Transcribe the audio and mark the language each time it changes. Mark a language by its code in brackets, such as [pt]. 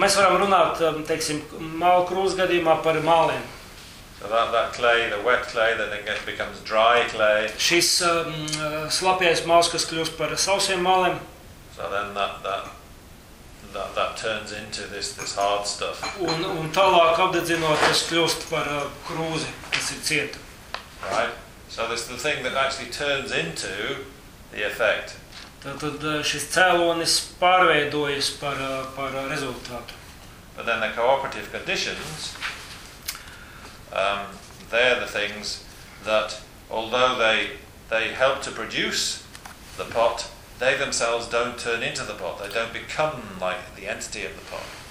[lv] Mēs varam runāt, teiksim, malu krūzes gadījumā par maliem. [en] So that clay, the wet clay, that then becomes dry clay. [lv] Šis slapjais mals, kas kļūst par sausiem maliem. [en] So then that turns into this hard stuff. [lv] Un tālāk apdedzinot, tas kļūst par krūzi, kas ir cieta. [en] Right? So this is the thing that actually turns into the effect. [lv] Tātad šis cēlonis pārveidojas par rezultātu. [en] But then the cooperative conditions, they're the things that, although they help to produce the pot, they themselves don't turn into the pot. They don't become like the entity of the pot.